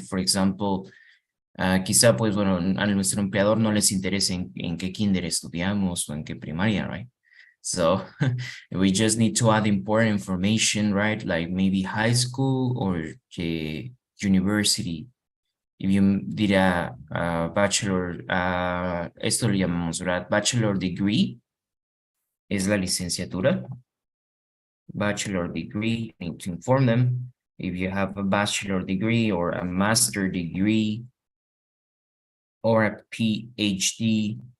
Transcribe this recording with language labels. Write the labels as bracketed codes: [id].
[es] For example, quizá, pues, bueno, a nuestro empleador no les interesa en qué kinder estudiamos o en qué primaria, right? [en] So we just need to add important information, right? Like maybe high school or university if you did a bachelor, [es] esto lo llamamos, ¿verdad? Bachelor degree es la licenciatura. [en] Bachelor degree, you need to inform them if you have a bachelor degree or a master degree or a PhD.